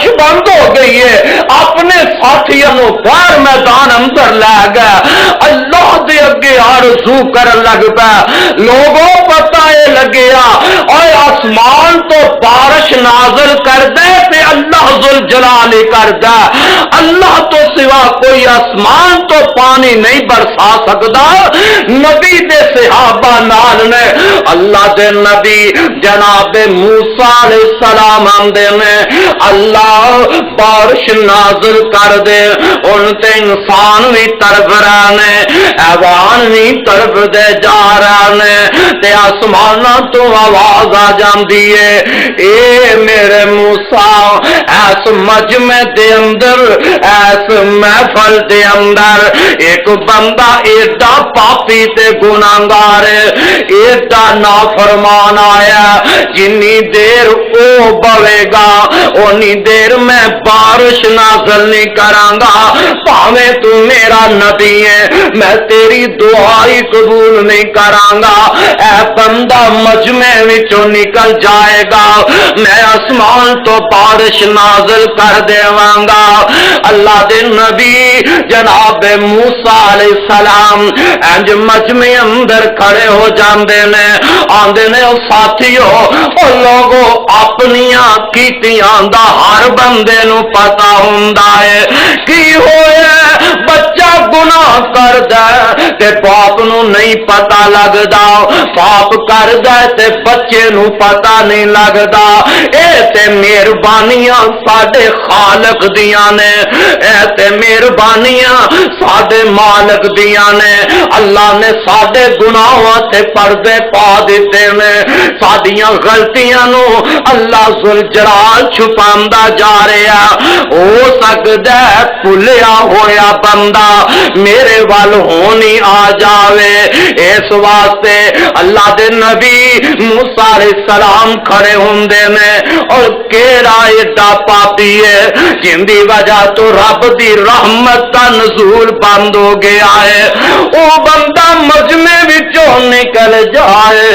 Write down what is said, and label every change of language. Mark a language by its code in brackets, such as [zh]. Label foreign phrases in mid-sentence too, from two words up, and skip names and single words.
[pa] بند ہو گئی ہے اپنے ساتھیوں نو باہر میدان اندر لے گیا اللہ دے اگے آرزو کرن لگ پا لوگوں پتہ اے لگیا اور آسمان تو بارش نازل کر دے تے اللہ ذوالجلال کر دے اللہ تو سوا کوئی آسمان تو پانی نہیں برسا سکتا نبی دے صحابہ نال نے اللہ دے نبی جناب موسیٰ علیہ السلام آندے نے اللہ بارش نازل کر دے ان تے انسان بھی تڑپ رہے نے حیوان بھی تڑپ دے جا رہے نے تے آسماناں تو آواز آ جاندی ہے اے میرے موسیٰ ایس مجمع دے اندر ایس محفل دے اندر ایک بندہ ایڈا پاپی تے گناہگار ایڈا نافرمان آیا جنی دیر او بوے گا اونی دیر میں بارش نازل نہیں کراں گا پاویں تو میرا نبی ہے میں تیری دعائی قبول نہیں کراں گا اے بندہ مجمع وچوں نکل جائے گا میں آسمان تو بارش نازل کر دیواں گا اللہ دے نبی جناب موسیٰ علیہ السلام انج مجمع اندر کھڑے ہو جاندے نے آندے نے او ساتھیو او لوگو اپنیاں کیتیاں دا ہر بندے نو پتہ ہوندا ہے کی ہوئے بچہ گناہ کردا تے باپ نو نہیں پتا لگدا، باپ کردا تے بچے نو پتا نہیں لگدا۔ اے تے مہربانیاں ساڈے خالق دیاں نے، اے تے مہربانیاں ساڈے مالک دیاں نے۔ اللہ نے ساڈے گناہاں تے پردے پا دیتے نے، ساڈیاں غلطیاں نو اللہ ذوالجلال چھپاندا جا رہا۔ ہو سکدا ہے بھلیا ہویا بندہ میرے ول ہونی آ جاوے، اس واسطے اللہ دے نبی موسیٰ علیہ السلام کھڑے ہوندے نے، اور کیڑا ایڈا پاپی ہے جن دی وجہ تو رب دی رحمت کا نزول بند ہو گیا ہے، او بندہ مجمع وچوں نکل جائے۔